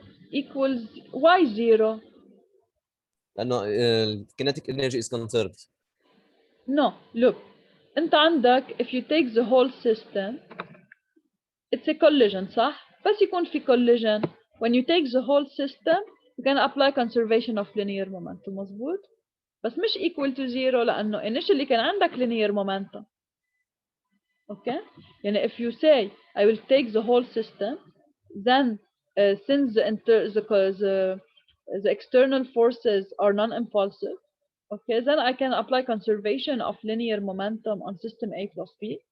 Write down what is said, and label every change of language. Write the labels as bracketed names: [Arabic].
[English] Equals why 0? [Arabic] لأنه [English] kinetic energy is conserved. No, look. [Arabic] أنت عندك [English] if you take the whole system, it's a collision, [Arabic] صح؟ بس يكون في [English] collision. When you take the whole system, you can apply conservation of linear momentum. [Arabic] مظبوط؟ بس مش [English] equal to 0 [Arabic] لأنه initially كان عندك [English] linear momentum. Okay? [Arabic] يعني [English] if you say I will take the whole system, then since the external forces are non-impulsive, okay, then I can apply conservation of linear momentum on system A plus B.